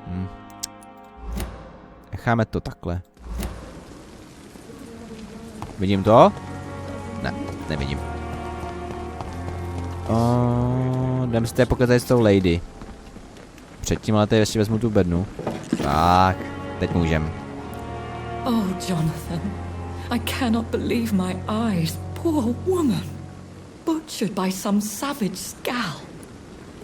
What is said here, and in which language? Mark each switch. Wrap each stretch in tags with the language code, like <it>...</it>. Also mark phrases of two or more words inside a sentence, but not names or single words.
<cs>Necháme to takhle. Vidím to? Ne, nevidím. Jdem si tady pokazat s tou lady. Předtím ale tady ještě vezmu tu bednu. Tak, teď můžem.</cs> <en>Oh, Jonathan. I cannot believe my eyes. Poor woman. Butchered by some savage scowl.</en>